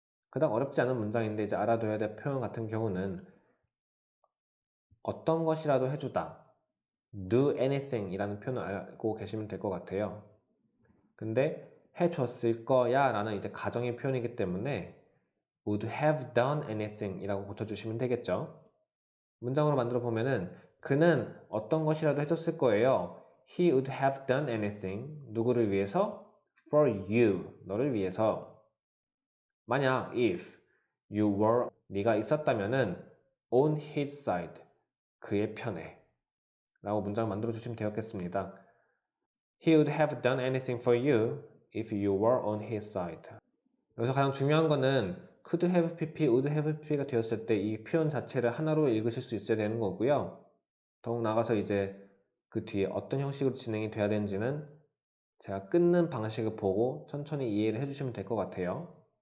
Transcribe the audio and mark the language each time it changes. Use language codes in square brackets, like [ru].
[ko] 그닥 어렵지 않은 문장인데 이제 알아둬야 될 표현 같은 경우는 어떤 것이라도 해주다 do anything 이라는 표현을 알고 계시면 될 것 같아요. 근데 해줬을 거야 라는 이제 가정의 표현이기 때문에 [en] would have done anything [ko] 이라고 붙여주시면 되겠죠. 문장으로 만들어 보면은 그는 어떤 것이라도 해줬을 거예요. [en] He would have done anything [ko] 누구를 위해서? [en] For you [ko] 너를 위해서. 만약 [en] if you were [ko] 네가 있었다면은 [en] on his side [ko] 그의 편에 라고 문장을 만들어 주시면 되었겠습니다. [en] He would have done anything for you if you were on his side. [ko] 여기서 가장 중요한 거는 could have pp, would have pp가 되었을 때 이 표현 자체를 하나로 읽으실 수 있어야 되는 거고요. 더욱 나아가서 이제 그 뒤에 어떤 형식으로 진행이 돼야 되는지는 제가 끊는 방식을 보고 천천히 이해를 해주시면 될 것 같아요.